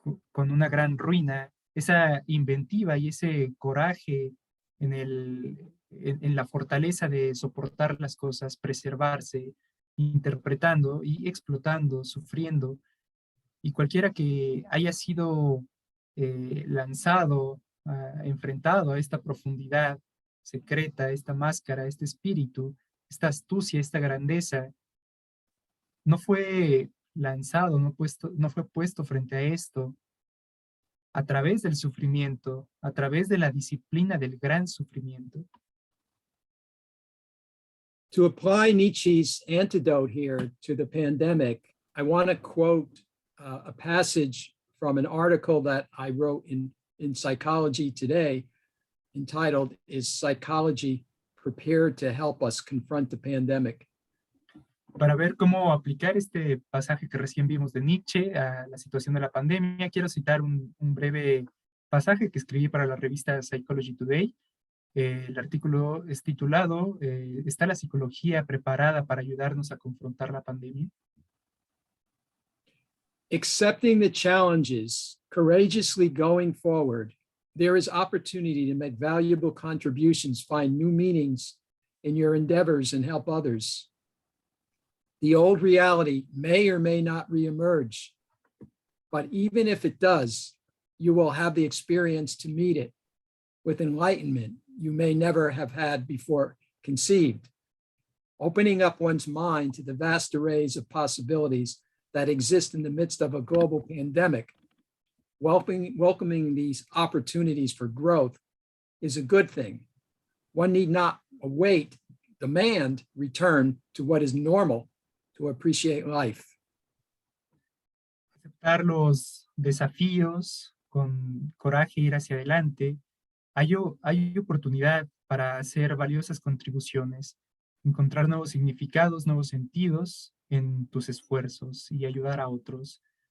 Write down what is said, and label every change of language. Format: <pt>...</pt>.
<es>con una gran ruina, esa inventiva y ese coraje en la fortaleza de soportar las cosas, preservarse, interpretando y explotando, sufriendo, y cualquiera que haya sido lanzado, enfrentado a esta profundidad secreta, esta máscara, este espíritu, esta astucia, esta grandeza, no fue lanzado, no fue puesto frente a esto a través del sufrimiento, a través de la disciplina del gran sufrimiento.</es> <en>To apply Nietzsche's antidote here to the pandemic, I want to quote a passage from an article that I wrote in Psychology Today entitled, "Is Psychology Prepared to Help Us Confront the Pandemic?"</en> <es>Para ver cómo aplicar este pasaje que recién vimos de Nietzsche a la situación de la pandemia, quiero citar un breve pasaje que escribí para la revista Psychology Today. El artículo es titulado ¿Está la psicología preparada para ayudarnos a confrontar la pandemia?</es> <en>Accepting the challenges, courageously going forward, there is opportunity to make valuable contributions, find new meanings in your endeavors, and help others. The old reality may or may not reemerge, but even if it does, you will have the experience to meet it with enlightenment you may never have had before conceived, opening up one's mind to the vast arrays of possibilities that exist in the midst of a global pandemic. Welcoming these opportunities for growth is a good thing. One need not demand return to what is normal to appreciate life.</en> <es>Aceptar los desafíos con coraje, ir hacia adelante. Hay oportunidad para hacer valiosas contribuciones, encontrar nuevos significados, nuevos sentidos en tus esfuerzos y ayudar a otros.</es>